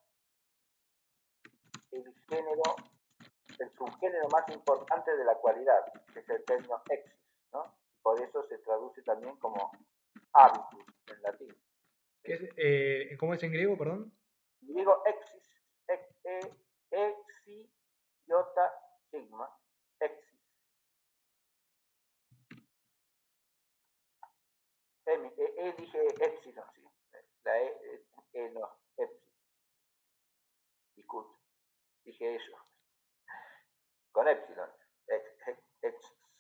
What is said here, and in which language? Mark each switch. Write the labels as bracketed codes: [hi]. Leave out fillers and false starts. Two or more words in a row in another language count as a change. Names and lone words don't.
[es] el género, el subgénero más importante de la cualidad, que es el término exis, ¿no? Por eso se traduce también como habitus en latín. ¿Cómo es en griego, perdón? Y digo exis, exi, iota, sigma, exis. Dije epsilon, sí. La no, epsilon. Disculpe, dije eso. Con epsilon, exis.